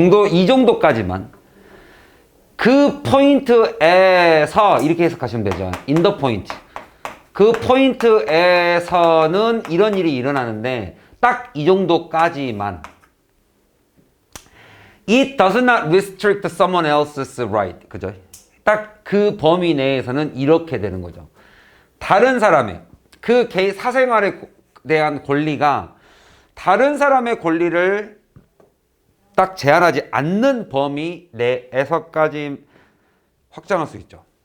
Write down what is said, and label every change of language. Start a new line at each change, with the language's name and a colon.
Korean: 이 정도까지만. 그 포인트에서 이렇게 해석하시면 되죠.
English: In the point.
Korean: 그 포인트에서는 이런 일이 일어나는데 딱 이 정도까지만.
English: It does not restrict someone else's right.
Korean: 그죠? 딱 그 범위 내에서는 이렇게 되는 거죠. 다른 사람의 그 개인 사생활에 대한 권리가 다른 사람의 권리를 딱 제한하지 않는 범위 내에서까지 확장할 수 있죠.